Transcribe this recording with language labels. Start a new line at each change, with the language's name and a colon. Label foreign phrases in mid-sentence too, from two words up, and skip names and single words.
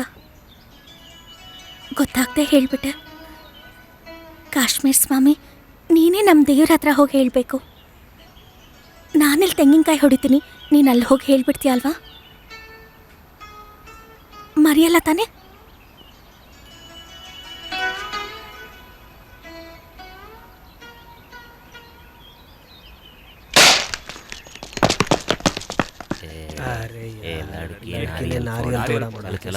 Kannada: ಗೊತ್ತಾಗದೆ ಹೇಳಿಬಿಟ್ಟೆ. ಕಾಶ್ಮೀರ್ ಸ್ವಾಮಿ, ನೀನೇ ನಮ್ಮ ದೇವ್ರ ಹತ್ರ ಹೋಗಿ ಹೇಳಬೇಕು. ನಾನೆಲ್ಲಿ ತೆಂಗಿನಕಾಯಿ ಹೊಡಿತೀನಿ, ನೀನು ಅಲ್ಲಿ ಹೋಗಿ ಹೇಳ್ಬಿಡ್ತೀಯ ಅಲ್ವಾ? ಮರಿಯಲ್ಲ ತಾನೆ?
Hindi: अरे ए, यार, लड़की लड़की ने नारियल नारियल फोड़ा। तोड़ा मोड़ा चल, के चला।